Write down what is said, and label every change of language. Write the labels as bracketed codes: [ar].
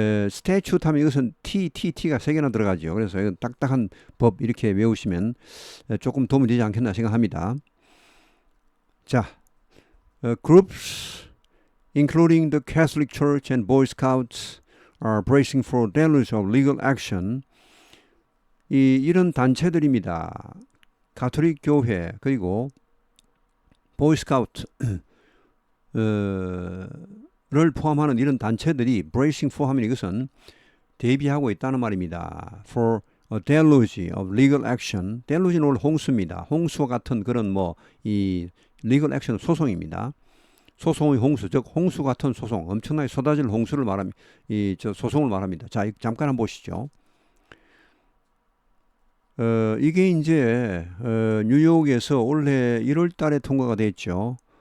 [ko] statue 하면 이것은 T가 3개나 들어가죠. 그래서 이건 딱딱한 법 이렇게 외우시면 조금 도움이 되지 않겠나 생각합니다. [en] 자, groups including the Catholic Church and Boy Scouts are bracing for deluge of legal action. [ko] 이런 단체들입니다. 가톨릭 교회 그리고 보이 스카우트 를 포함하는 이런 단체들이 [en] bracing for [ko] 하면 이것은 대비하고 있다는 말입니다. [en] For a deluge of legal action. [ko] deluge는 원래 홍수입니다. 홍수와 같은 그런 뭐 이 legal action 소송입니다. 소송의 홍수, 즉 홍수 같은 소송, 엄청나게 쏟아질 홍수를 말합니다. 소송을 말합니다. 자, 잠깐 한번 보시죠. 이게 이제 뉴욕에서 올해 1월 달에 통과가 됐죠.